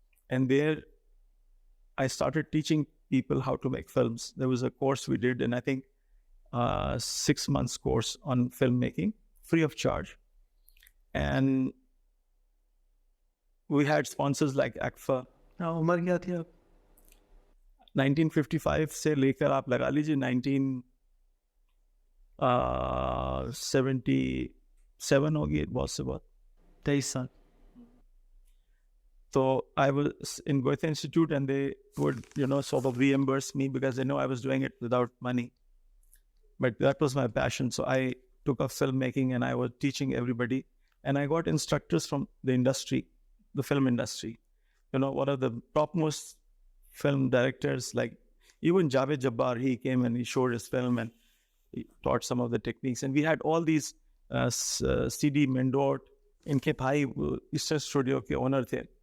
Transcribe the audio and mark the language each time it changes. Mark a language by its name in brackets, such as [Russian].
[English] And there I started teaching people how to make films. There was a course we did, and I think 6 months course on filmmaking, free of charge. And we had sponsors like ACFA. [Urdu] عمر کیا تھی آپ؟ 1955 سے لے کر آپ لگا لیجیے 1977 ہوگی, بہت سے بہت 23 سال. [English] So I was in Goethe Institute and they would, sort of reimburse me because they know I was doing it without money. But that was my passion. So I took up filmmaking and I was teaching everybody. And I got instructors from the industry, the film industry. One of the topmost film directors, like even Javed Jabbar, he came and he showed his film and he taught some of the techniques. And we had all these [Urdu] C D مینڈوٹ, ان کے بھائی Easter studio کے owner تھے.